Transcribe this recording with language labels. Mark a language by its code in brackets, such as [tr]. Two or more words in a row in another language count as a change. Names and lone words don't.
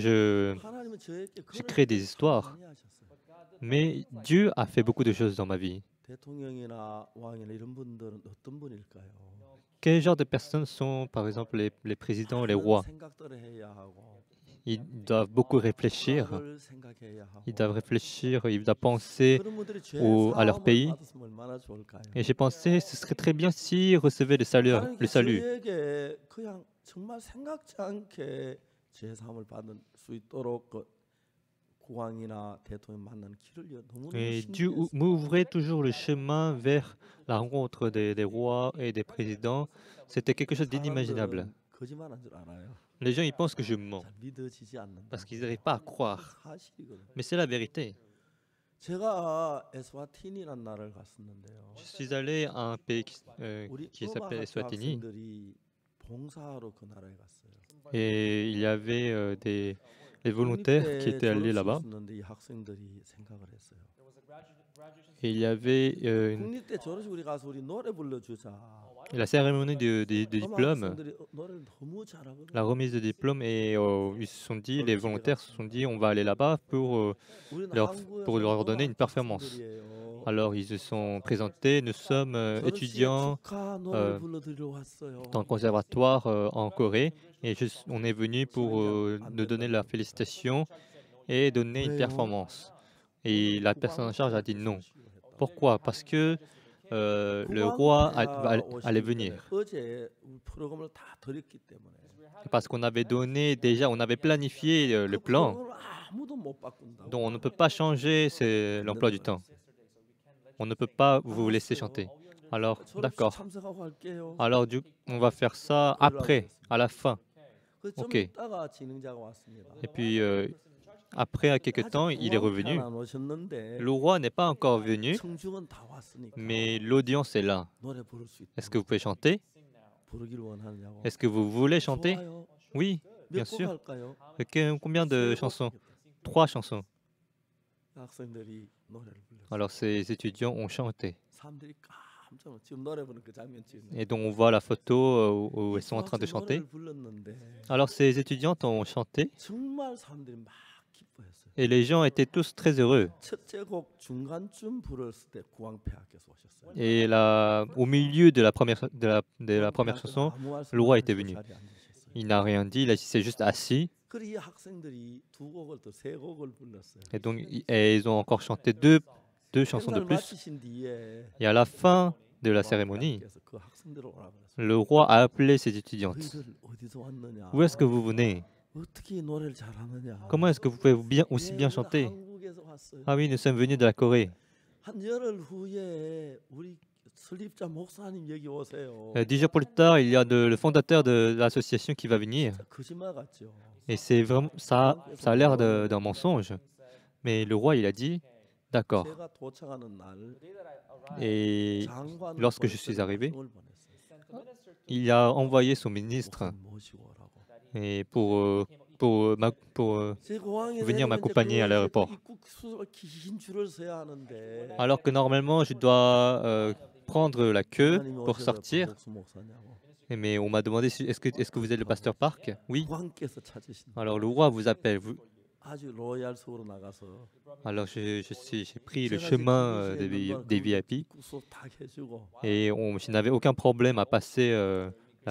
[ko] 하나님은 저에게 [fr] je [ko] 그런 [fr] crée des [ko] 일을 [fr] histoires, [ko] 많이 하셨어요. [fr] mais Dieu a fait beaucoup de choses dans ma vie. [ko] 대통령이나 왕이나 이런 분들은 어떤 분일까요? [fr] Quel genre de personnes sont, par exemple, les présidents, les rois? [ko] 생각들을 해야 하고 [fr] Ils doivent beaucoup réfléchir. [ko] 국가를 생각해야 하고 [fr] Ils doivent réfléchir, ils doivent penser [ko] 그런 분들이 죄 [fr] à leur [ko] 사함을 [fr] pays. [ko] 받았으면 얼마나 좋을까요? [fr] Et j'ai pensé, ce serait très bien s'ils recevaient le [ko] 하나님께 [fr] salut. [ko] 저에게 그냥 정말 생각지 않게 죄 사함을 받을 수 있도록 그 국왕이나 대통령 만나는 길을 너무너무 [fr] Et Dieu [ko] 신기했어요. [fr] m'ouvrait toujours le chemin vers la rencontre des rois et des présidents. C'était quelque chose d'inimaginable. [ko] 사람들은 거짓말한 줄 알아요. [fr] Les gens, ils pensent que je mens [ko] 잘 믿어지지 않는다. [fr] parce qu'ils n'arrivent pas à croire. [ko] 사실이거든요. [fr] Mais c'est la vérité. [ko] 제가 에스와티니라는 나라를 갔었는데요. [fr] Je suis allé à un pays [ko] 우리 [fr] qui s'appelle [ko] 음악 [fr] Eswatini [ko] 학생들이 봉사하러 그 나라에 갔어요. [fr] et il y avait les volontaires qui étaient allés là-bas. [ko] 있었는데 이 학생들이 생각을 했어요. [fr] Et il y avait [ko] 국립대 졸업식 우리 가서 우리 노래 불러주자. [fr] la cérémonie de [ko] 음악 [fr] diplôme, [ko] 학생들이 노래를 너무 잘하거든요. [fr] la remise de diplôme, et ils se sont dit, les volontaires se sont dit, on va aller là-bas pour [ko] 우리는 [fr] pour leur [ko] 한국에서 [fr] donner une [ko] 음악 [fr] performance. [ko] 학생들이에요. [fr] Alors ils se sont présentés, nous sommes [ko] 졸업식에 [fr] étudiants [ko] 축하 노래를 불러드리러 왔어요. [fr] dans le conservatoire en Corée et on est venu pour nous donner la félicitation et donner une performance. Et la personne en charge a dit non. Pourquoi? Parce que le roi allait venir. [ko] 어제 우리 프로그램을 다 드렸기 때문에 [fr] Parce qu'on avait donné déjà, on avait planifié le [ko] 그 [fr] plan, [ko] 프로그램을 아무도 못 바꾼다고. [fr] donc on ne peut pas changer l'emploi du temps. On ne peut pas vous laisser chanter. Alors, [ko] 졸업식 [fr] d'accord. [ko] 참석하고 할게요. [fr] Alors, on va faire ça après, à la fin. [ko] 그 좀 [fr] ok. [ko] 있다가 진행자가 왔습니다. [fr] Et puis, après, à quelques temps, il est revenu. [ko] 안 오셨는데 [fr] Le roi n'est pas encore venu, [ko] 청중은 다 왔으니까 [fr] mais l'audience est là. [ko] 노래 부를 수 있다. [fr] Est-ce que vous pouvez chanter? [ko] 부르기를 원하느냐고. [fr] Est-ce que vous voulez chanter? [ko] 좋아요. [fr] Oui, bien [ko] 몇 곡 [fr] sûr. [ko] 할까요? [fr] Combien de [ko] 세 곡 [fr] chansons? [ko] 했다. [fr] 3 chansons. [ko] 학생들이 노래를 불렀어요. [fr] Alors, ces étudiants ont chanté. [ko] 사람들이 깜짝 놀랐어요. 지금 노래 부르는 그 장면 찍는. [fr] Et donc, on voit la photo où elles sont en train de chanter. [ko] 노래를 불렀는데 [fr] Alors, ces étudiantes ont chanté [ko] 정말 사람들이 막 기뻐했어요. [fr] et les gens étaient tous très heureux. [ko] 첫째 곡 중간쯤 불렀을 때 국왕폐하께서 오셨어요. [fr] Et là, au milieu de la première chanson, [ko] 아무 말씀 [fr] le roi [ko] 안 [fr] était [ko] 하시고 [fr] venu. [ko] 자리에 앉으셨어요. [fr] il n'a rien dit, il s'est juste assis. [ko] 그리고 이 학생들이 두 곡을 또 세 곡을 불렀어요. [fr] Et donc, ils ont encore chanté deux chansons de [ko] 행사를 [fr] plus. [ko] 마치신 뒤에 [fr] Et à la fin de la cérémonie, [ko] 국왕폐하께서 그 학생들을 오라 그랬어요. [fr] le roi a appelé ses étudiantes. [ko] 너희들 어디서 왔느냐? [fr] Où est-ce que vous venez? [ko] 어떻게 이 노래를 잘하느냐? [fr] Comment est-ce que vous pouvez aussi bien [ko] 우리는 [fr] chanter? [ko] 한국에서 왔어요. [fr] Ah oui, nous sommes venus de la Corée. [ko] 한 열흘 후에 우리 설립자 목사님 여기 오세요. [fr] 10 jours plus tard, il y a le fondateur de l'association qui va venir. [ko] 진짜 거짓말 같죠. [fr] Et c'est vraiment, ça a l'air d'un mensonge. Mais le roi, il a dit, d'accord. [ko] 제가 도착하는 날 [fr] Et [ko] 장관을 [fr] lorsque je suis [ko] 보냈어요. [fr] arrivé, [ko] 명을 보냈어요. [fr] il a envoyé son ministre [ko] 목사님 모시고 오라고. [fr] et pour [ko] 제 공항에 [fr] venir [ko] 내리면 [fr] m'accompagner à [ko] 이제 그 [fr] l'aéroport. [ko] 입국 수술 긴 줄을 서야 하는데 [fr] Alors que normalement, je dois prendre la queue [ko] 장관님이 [fr] pour [ko] 오셔서 [fr] sortir. [ko] 박복수 목사냐고. [fr] Mais on m'a demandé est-ce que vous êtes le pasteur Park? Oui. [ko] 국왕께서 찾으신다. [fr] Alors le roi vous appelle. [ko] 아주 로얄석으로 나가서 [fr] Alors j'ai pris le [ko] 제가 이제 [fr] chemin [ko] TBC 에 있는 [fr] des [ko] 그 [fr] VIP [ko] 입국 수업 다 해주고 [fr] et je n'avais aucun problème à passer la